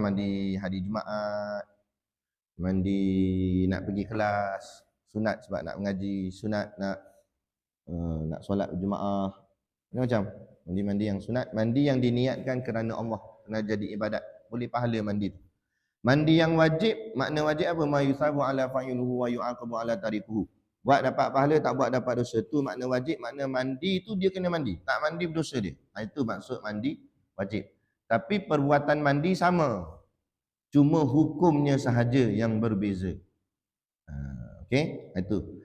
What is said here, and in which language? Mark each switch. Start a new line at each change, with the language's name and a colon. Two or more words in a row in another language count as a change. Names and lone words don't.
Malay: Mandi hari Jumaat. Mandi nak pergi kelas. Sunat sebab nak mengaji. Sunat nak nak solat berjemaah, macam mandi yang sunat, mandi yang diniatkan kerana Allah, kena jadi ibadat, boleh pahala mandi tu. Mandi yang wajib, makna wajib apa?
Arabic: ما يثاب على فاعله ويعاقب على تاركه.
Malay: Buat dapat pahala, tak buat dapat dosa. Tu makna wajib, makna mandi tu dia kena mandi. Tak mandi berdosa dia. Itu maksud mandi wajib. Tapi perbuatan mandi sama. Cuma hukumnya sahaja yang berbeza. Okey, itu.